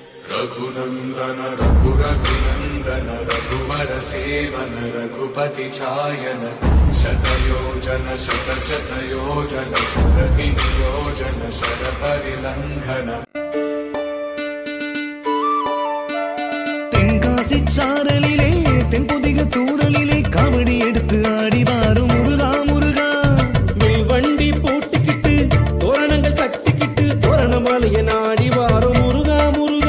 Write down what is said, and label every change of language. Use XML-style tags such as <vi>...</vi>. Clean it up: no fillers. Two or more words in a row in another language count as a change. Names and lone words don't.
<sa>रघुनंदन रघुरघुनंदन रघुवर सेवन रघुपति चायन शतयोजन शतशतयोजन शरधिनियोजन शरपरिलंघन</sa> <ta>தென்காசி சாரலிலே தென்பொதிக தூரலிலே காவடி எடுத்து ஆடி வாரும் முருகா முருகா. வண்டி போட்டுக்கிட்டு தோரணங்கள் கட்டிக்கிட்டு தோரணமாலைய நாடி வாரும் முருகா முருகா.</ta>